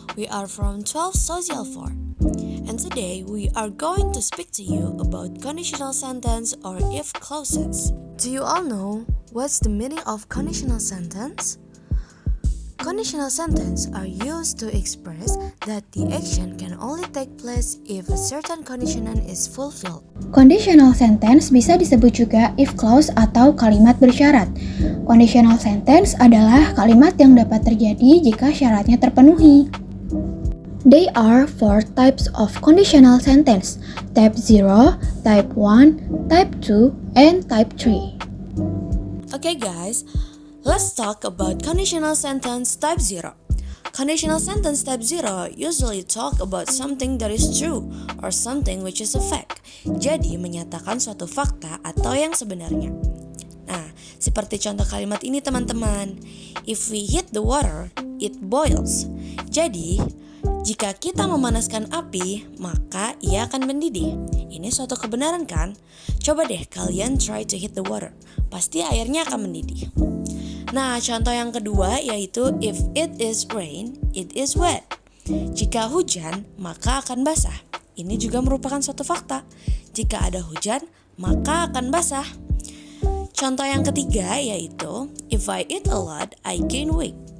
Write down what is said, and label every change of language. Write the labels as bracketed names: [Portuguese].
[English] We are from 12 Social 4. And today we are going to speak to you about conditional sentence or if clauses. Do you all know what's the meaning of conditional sentence? Conditional sentence are used to express that the action can only take place if a certain condition is fulfilled. [Indonesian] Conditional sentence bisa disebut juga if clause atau kalimat bersyarat. Conditional sentence adalah kalimat yang dapat terjadi jika syaratnya terpenuhi. [English] There are 4 types of conditional sentence: type 0, type 1, type 2, and type 3. Okay guys, let's talk about conditional sentence type 0. Conditional sentence type 0 usually talk about something that is true or something which is a fact. [Indonesian] Jadi menyatakan suatu fakta atau yang sebenarnya. Nah, seperti contoh kalimat ini teman-teman. [English] If we heat the water, it boils. [Indonesian] Jadi, jika kita memanaskan api, maka ia akan mendidih. Ini suatu kebenaran kan? Coba deh kalian [English] try to heat the water. [Indonesian] Pasti airnya akan mendidih. Nah, contoh yang kedua yaitu [English] if it is rain, it is wet. [Indonesian] Jika hujan, maka akan basah. Ini juga merupakan suatu fakta. Jika ada hujan, maka akan basah. Contoh yang ketiga yaitu [English] if I eat a lot, I gain weight.